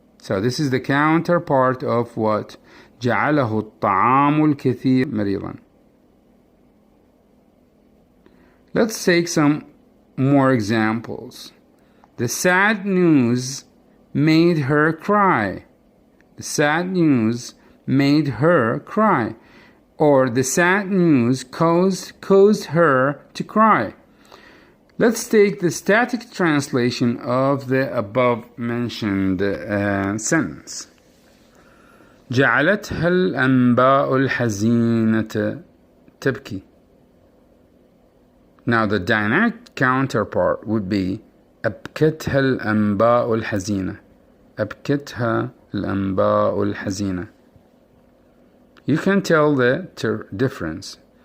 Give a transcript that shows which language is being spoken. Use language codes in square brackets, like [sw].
[en] So this is the counterpart of what? [ar] جعله الطعام الكثير مريضا. [en] Let's take some more examples. The sad news made her cry. The sad news made her cry. Or the sad news caused her to cry. Let's take the static translation of the above mentioned sentence. [ar] جعلتها الأنباء الحزينة تبكي. [en] Now the dynamic counterpart would be [ar] أبكتها الأنباء الحزينة. أبكتها الأنباء الحزينة. [en] You can tell the difference.